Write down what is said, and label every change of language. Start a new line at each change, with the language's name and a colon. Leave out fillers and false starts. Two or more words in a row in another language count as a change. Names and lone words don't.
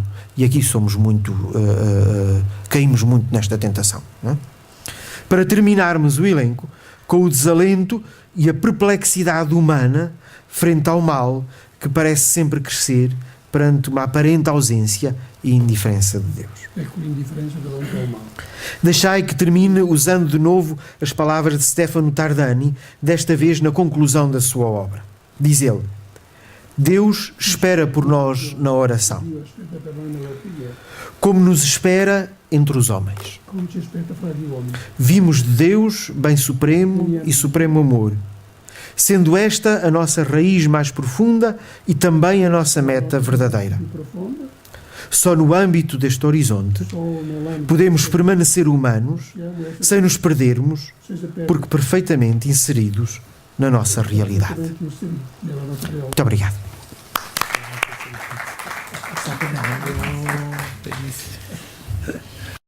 Portuguese: E aqui caímos muito nesta tentação, não é? Para terminarmos o elenco com o desalento e a perplexidade humana frente ao mal que parece sempre crescer perante uma aparente ausência e indiferença de Deus.
Italian: Ecco l'indifferenza davanti
Portuguese: ao mal. Deixai que termine usando de novo as palavras de Stefano Tardani, desta vez na conclusão da sua obra. Diz ele: Deus espera por nós na oração,
Italian: Dio aspetta per noi nella preghiera,
Portuguese: como nos espera entre os homens.
Italian: come ci aspetta fra gli uomini.
Portuguese: Vimos de Deus bem supremo e supremo amor, sendo esta a nossa raiz mais profunda e também a nossa meta verdadeira.
Italian: Più profonda,
Portuguese: Só no âmbito deste horizonte
Italian: solo nell'ambito
Portuguese: podemos permanecer humanos
Italian: possiamo essere
Portuguese: sem nos perdermos,
Italian: senza perdere
Portuguese: porque perfeitamente inseridos na nossa realidade.
Italian: completamente inseriti nella nostra realtà.
Portuguese: Muito obrigado.
Italian: Bellissimo.